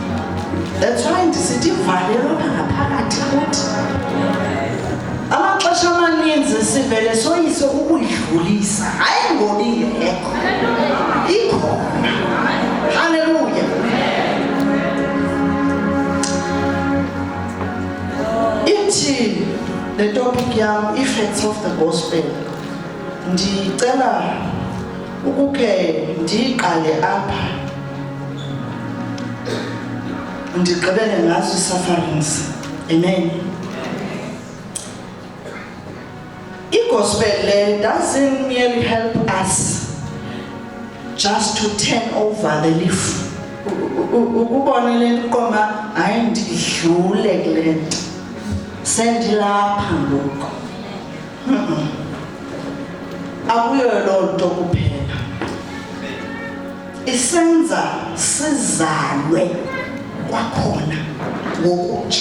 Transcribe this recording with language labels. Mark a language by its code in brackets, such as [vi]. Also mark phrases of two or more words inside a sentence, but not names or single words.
[en] That's why [xh] ndisithi sometimes sivele soyise ukuyidlulisa hayi ngoba ingekho ikhona. Hallelujah. Ithi [en] the topic yam, effects of the gospel, [xh] ndicela ukukhe ndiqale apha ndigqibele ngazo sufferings. Amen. [en] I-gospel doesn't merely help us just to turn over the leaf. [xh] Ukubona le nqoma hayi ndidlule kule nto sendilapha ngoku. Akuyo loo nto kuphela. Isenza sizalwe kwakhona ngokutsha.